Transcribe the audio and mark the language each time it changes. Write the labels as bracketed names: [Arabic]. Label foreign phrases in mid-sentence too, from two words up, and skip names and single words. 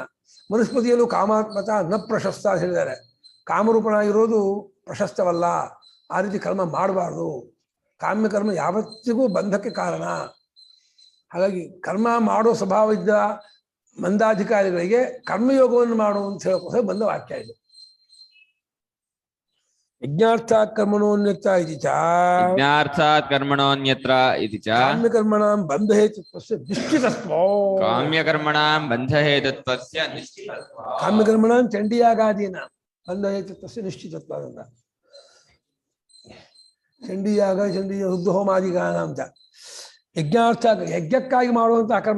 [Kannada] ಮನುಸ್ಮೃತಿಯಲ್ಲೂ [Sanskrit] ಕಾಮಾತ್ಮತ ನ ಪ್ರಶಸ್ತ [Kannada] ಅಂತ ಹೇಳಿದ್ದಾರೆ. ಕಾಮರೂಪನಾಗಿರೋದು ಪ್ರಶಸ್ತವಲ್ಲ, ಆ ರೀತಿ ಕರ್ಮ ಮಾಡಬಾರ್ದು. ಕಾಮ್ಯಕರ್ಮ ಯಾವತ್ತಿಗೂ ಬಂಧಕ್ಕೆ ಕಾರಣ. ಹಾಗಾಗಿ ಕರ್ಮ ಮಾಡೋ ಸ್ವಭಾವ ಇದ್ದ ಮಂದಾಧಿಕಾರಿಗಳಿಗೆ ಕರ್ಮಯೋಗವನ್ನು ಮಾಡು ಅಂತ ಹೇಳೋಕ್ಕೋಸ್ಕರ ಬಂದ ವಾಕ್ಯ ಇದು. [Sanskrit] ಯಜ್ಞಾರ್ಥಾತ್ ಕರ್ಮಣೋನ್ಯತ್ರ ಇತಿ ಚ ಯಜ್ಞಾರ್ಥಾತ್ ಕರ್ಮಣೋನ್ಯತ್ರ ಇತಿ ಚ ಕಾಮ್ಯಕರ್ಮಣಾಂ ಬಂಧ ಹೇತುತ್ವಸ್ಯ ನಿಶ್ಚಿತತ್ವ. ಕಾಮ್ಯಕರ್ಮಣಾಂ ಬಂಧ ಹೇತುತ್ವಸ್ಯ ನಿಶ್ಚಿತತ್ವ. ಕಾಮ್ಯಕರ್ಮಣಾಂ ಚಂಡೀಯಾಗಾದೀನ ಬಂಧ ಹೇತುತ್ವಸ್ಯ ನಿಶ್ಚಿತತ್ವ ಅಂತ. [Kannada] ಚಂಡೀಯಾಗ ರುದ್ರಹೋಮಾದಿಗಾನ ಅಂತ. ಯಜ್ಞಾರ್ಥ ಯಜ್ಞಕ್ಕಾಗಿ ಮಾಡುವಂಥ ಕರ್ಮ.